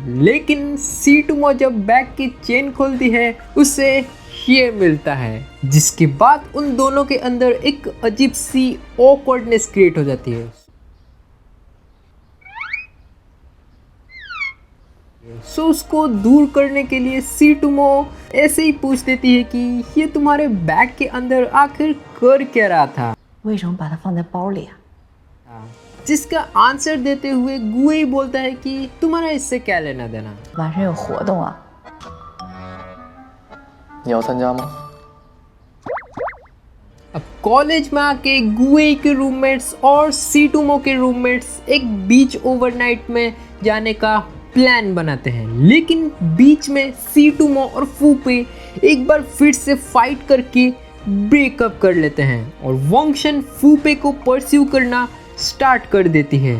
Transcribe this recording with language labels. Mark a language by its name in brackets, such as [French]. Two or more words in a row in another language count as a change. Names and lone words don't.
[Hindi] लेकिन सीटुमो जब बैग की चेन खोलती है उसे ये मिलता है, जिसके बाद उन दोनों के अंदर एक अजीब सी [English] ऑकवर्डनेस क्रिएट [Hindi] हो जाती है। सो उसको दूर करने के लिए सीटुमो ऐसे ही पूछ देती है कि ये तुम्हारे बैग के अंदर आखिर कर क्या रहा था, [Chinese] 为什么把它放在包里啊？ [Hindi] जिसका आंसर देते हुए गुई बोलता है कि तुम्हारा इससे क्या लेना देना। [Chinese] 晚上有活动啊？你要参加吗？ [Hindi] अब कॉलेज में आके गुई के रूममेट्स और सीटुमो के रूममेट्स एक [English] बीच ओवरनाइट [Hindi] में जाने का प्लान बनाते हैं, लेकिन बीच में सीटुमो और फूपे एक बार फिर से फाइट करके ब्रेकअप कर लेते हैं, और वंगशन फूपे को परस्यू करना स्टार्ट कर देती है।